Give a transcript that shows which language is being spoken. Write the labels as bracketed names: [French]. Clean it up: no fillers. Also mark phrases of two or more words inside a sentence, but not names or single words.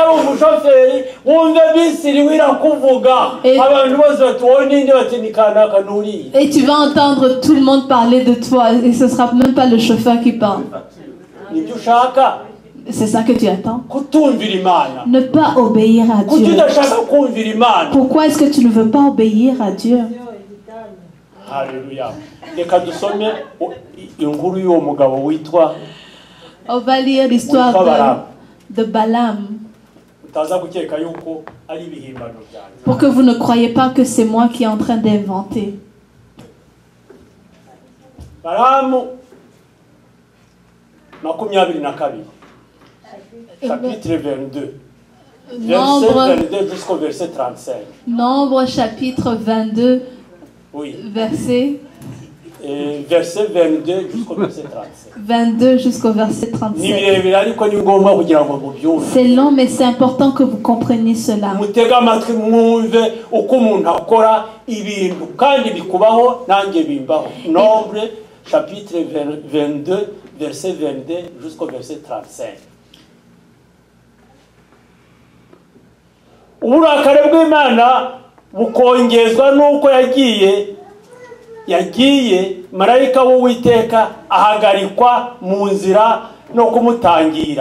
[French] Et tu vas entendre tout le monde parler de toi. Et ce ne sera même pas le chauffeur qui parle. C'est ça que tu attends? [Kinyarwanda] kutumvira Imana, [French] Ne pas obéir à [Kinyarwanda] kuki [French] Dieu. [Kinyarwanda] udashaka kumvira Imana. [French] Pourquoi est-ce que tu ne veux pas obéir à Dieu? [Kinyarwanda] Haleluya. Reka dusome inkuru y'uwo mugabo witwa, [French] On va lire l'histoire de Balaam. [Kinyarwanda] utaza gukeka yuko ari ibihimbano byanjye. [French] Pour que vous ne croyez pas que c'est moi qui est en train d'inventer. Balamu 22, chapitre 22. Verset 22 jusqu'au verset 35. Nombre chapitre 22, Oui. verset Verset 22 jusqu'au verset 35. 22 jusqu'au verset 37. [Kinyarwanda] Ni birebire ariko ni ngombwa kugira ngo mubyumve. [French] C'est long, mais c'est important que vous compreniez cela. [Kinyarwanda] Mutega amatwi mwumve uko umuntu akora ibintu kandi bikubaho nanjye bimbaho. [French] Nombre chapitre 22 verset 22 jusqu'au verset 35. [Kinyarwanda] Uburakari bw'Imana bukongezwa nuko yagiye marayika w'Uwiteka ahagarikwa mu nzira no kumutangira.